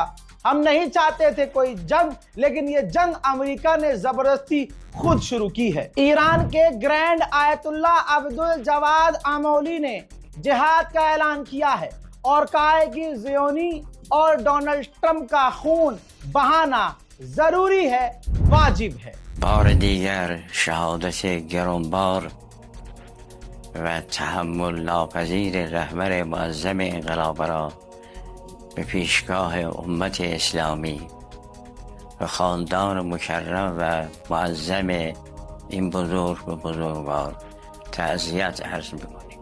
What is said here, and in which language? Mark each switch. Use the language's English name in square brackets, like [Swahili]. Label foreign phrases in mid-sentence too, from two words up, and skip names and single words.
[Hindi] हम नहीं चाहते थे कोई जंग, लेकिन ये जंग अमेरिका ने जबरदस्ती खुद शुरू की है। ईरान के ग्रैंड आयतुल्ला अब्दुल जवाद आमौली ने जिहाद का ऐलान किया है और कहा है कि ज़ियोनी और डोनाल्ड ट्रंप का खून बहाना जरूरी है, वाजिब है। [Persian] بار دیگر شهادت گرانبار و تحمل ناپذیر رهبر معظم انقلاب را به پیشگاه امت اسلامی و خاندان مکرم و معظم این بزرگ و بزرگوار تعزیت عرض می‌کنیم.